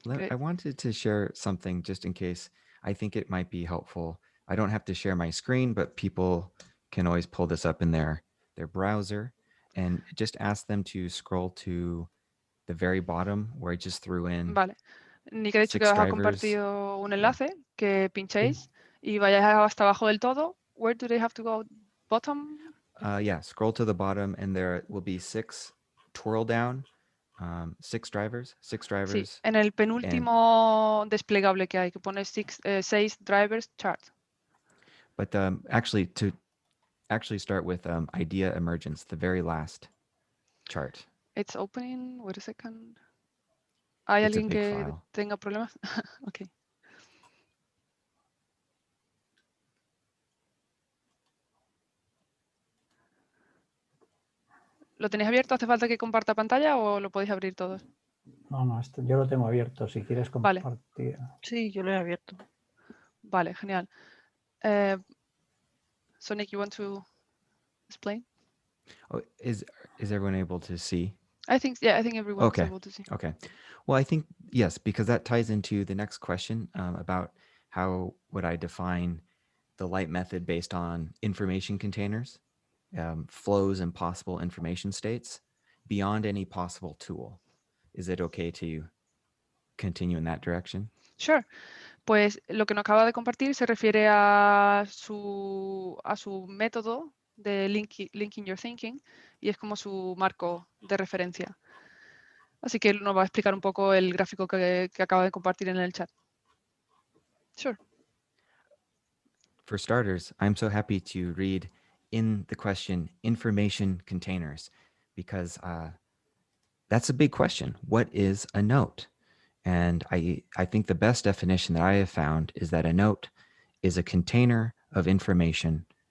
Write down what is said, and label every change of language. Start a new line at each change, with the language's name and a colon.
English: I wanted to share something just in case. I think it might be helpful. I don't have to share my screen, but people can always pull this up in their browser and just ask them to scroll to the very bottom where I just threw in.
Spanish: Vale. Nick ha dicho que os ha compartido un enlace que pinchéis y vayáis hasta abajo del todo.
English: Where do they have to go? Bottom? Yeah, scroll to the bottom and there will be 6 twirl down, 6 drivers.
Spanish: Sí, en el penúltimo desplegable que hay, que pone 6 drivers chart.
English: But actually, to start with idea emergence, the very last chart. It's opening. Wait a second.
Spanish: ¿Hay alguien que tenga problemas? Okay. ¿Lo tenéis abierto? ¿Hace falta que comparta pantalla o lo podéis abrir todos? No, yo lo tengo abierto. Si quieres compartir. Vale. Sí, yo lo he abierto. Vale, genial.
English: So Nick, you want to explain? Oh, is everyone able to see? I think everyone is Okay. able to see. Okay. Well, I think, yes, because that ties into the next question about how would I define the light method based on information containers, flows and possible information states beyond any possible tool. Is it okay to continue in that direction? Sure.
Spanish: Pues lo que nos acaba de compartir se refiere a su método de linking your thinking y es como su marco de referencia. Así que él nos va a explicar un poco el gráfico que acaba de compartir en el chat.
English: Sure. For starters, I'm so happy to read in the question information containers because that's a big question. What is a note? And I think the best definition that I have found is that a note is a container of information.